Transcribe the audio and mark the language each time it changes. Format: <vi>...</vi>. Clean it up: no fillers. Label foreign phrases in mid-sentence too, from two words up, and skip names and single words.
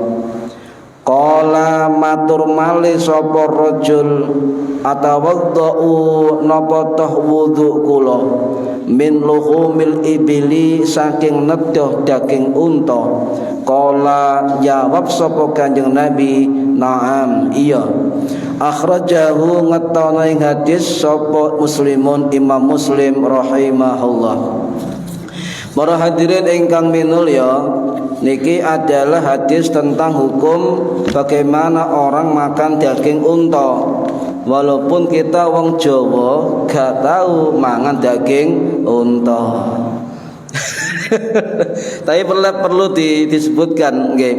<jv>Kala matur malih sapa rajul, atawaddau napa toh wudu kula</jv> <ar>من لحوم الإبل</ar> <jv>saking nedha daging unta. Kala jawab sapa Kanjeng Nabi, na'am, iya. Akhrajahu ngetana ing hadis sapa Muslimun, Imam Muslim rahimahullah.</jv> <id>Para hadirin ingkang minulya, niki adalah hadis tentang hukum bagaimana orang makan daging unta. Walaupun kita</id> <jv>wong Jawa</jv> <id>gak tahu</id> <jv>mangan daging unta.</jv> <id>Tapi perlu disebutkan, okay.</id>